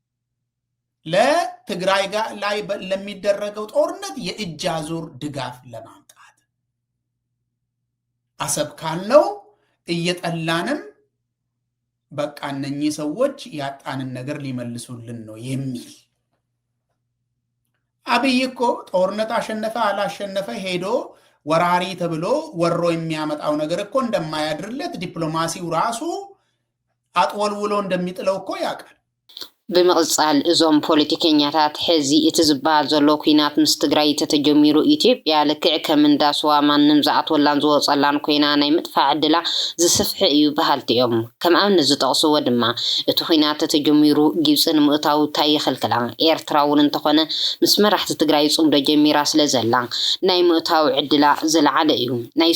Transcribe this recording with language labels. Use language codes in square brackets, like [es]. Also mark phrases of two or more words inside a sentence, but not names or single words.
[am] ለትግራይ ጋር ላይ ለሚደረገው ጦርነት የእጅ አዙር ድጋፍ ለማምጣት አሰብ ካልነው እየጠላንም በቃ እነኚህ ሰዎች ያጣንን ነገር ሊመልሱልን ነው የሚል አብይ እኮ ጦርነት አሸነፈ አላሸነፈ ሄዶ ወራሪ ተብሎ ወሮ የሚያመጣው ነገር እኮ እንደማያድርለት ዲፕሎማሲው ራሱ አጥወልውሎ እንደሚጥለው እኮ ያውቃል [ti] ብምቕጻል እዞም ፖለቲከኛታት ሕዚ እቲ ዝበሃል ዘሎ ኩናት ምስ ትግራይ ተተጀሚሩ ኢትዮጵያ ልክዕ ከም እንዳስዋ ማንም ዝኣትወላን ዝወፀላን ኮይና ናይ ምጥፋዕ ዕድላ ዝስፍሕ እዩ በሃልቲኦም ከም ኣብነት ዝጠቕስዎ ድማ እቲ ኩናት ተተጀሚሩ ግብፂ ንምእታው እንታይ የኽልክላ ኤርትራ እውን እንተኾነ ምስ መራሕቲ ትግራይ ፅምዶ ጀሚራ ስለ ዘላ ናይ ምእታው ዕድላ ዝለዓለ እዩ ናይ